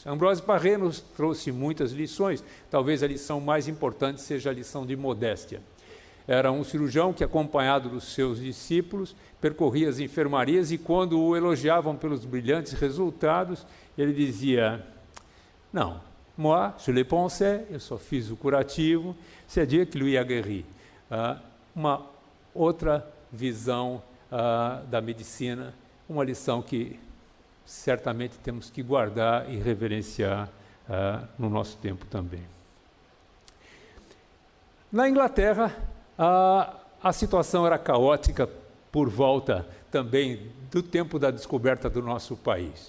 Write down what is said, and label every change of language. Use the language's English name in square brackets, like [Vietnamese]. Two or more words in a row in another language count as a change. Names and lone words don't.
[Portuguese] Ambroise Paré nos trouxe muitas lições, talvez a lição mais importante seja a lição de modéstia. Era um cirurgião que, acompanhado dos seus discípulos, percorria as enfermarias e, quando o elogiavam pelos brilhantes resultados, ele dizia: não, [French] moi, je l'ai pensé, [Portuguese] eu só fiz o curativo, [French] c'est Dieu qui lui a guéri. [Portuguese] Uma outra visão da medicina, uma lição que certamente temos que guardar e reverenciar no nosso tempo também. Na Inglaterra, a situação era caótica por volta também do tempo da descoberta do nosso país.